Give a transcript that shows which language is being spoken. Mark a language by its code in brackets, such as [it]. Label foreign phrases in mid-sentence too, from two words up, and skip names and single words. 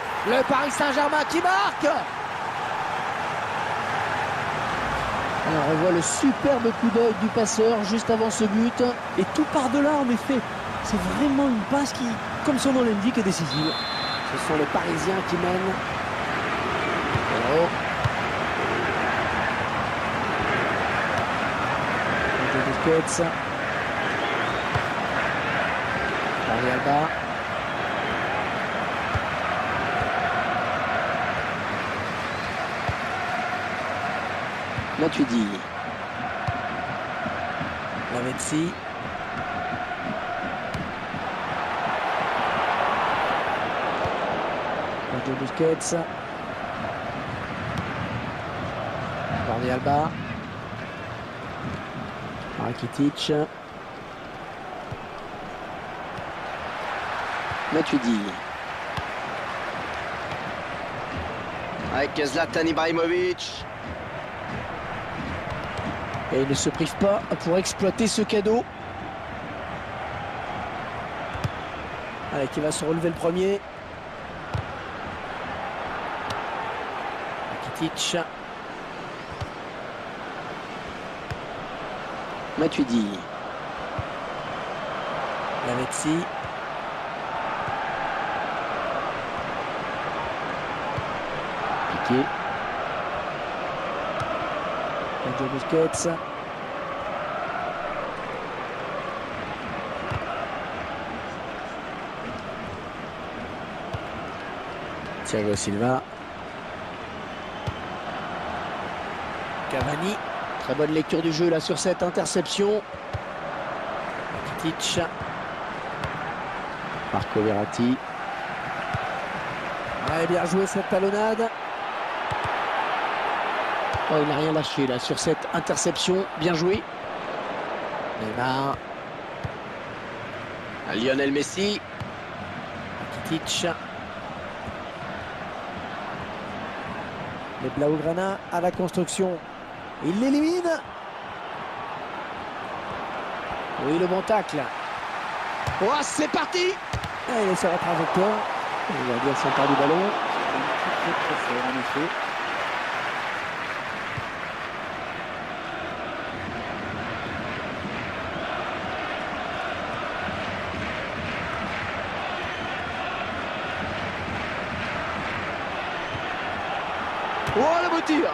[fr] Le Paris Saint-Germain qui marque. On revoit le superbe coup d'œil du passeur juste avant ce but. Et tout par-delà, en effet. C'est vraiment une passe qui, comme son nom l'indique, est décisive. Ce sont les Parisiens qui mènent. Busquets. Jordi Alba. Matuidi. Lavezzi. Busquets. Jordi Alba. Rakitic. Matuidi. Avec Zlatan Ibrahimovic. Et il ne se prive pas pour exploiter ce cadeau. Allez, qui va se relever le premier. Rakitic. Matuidi. Lavezzi. Piqué. Busquets. Thiago Silva. Cavani. Très bonne lecture du jeu là sur cette interception. Rakitic. Marco Verratti. Ouais, bien joué cette talonnade. Oh, il n'a rien lâché là sur cette interception. Bien joué. Neymar. Lionel Messi. Rakitic. Les Blaugrana à la construction. Il l'élimine. Oui, le bon tacle. Oh, c'est parti. Et il est sur la trajectoire. On va dire s'empare du ballon. Très fort en effet. Oh, la beau tir.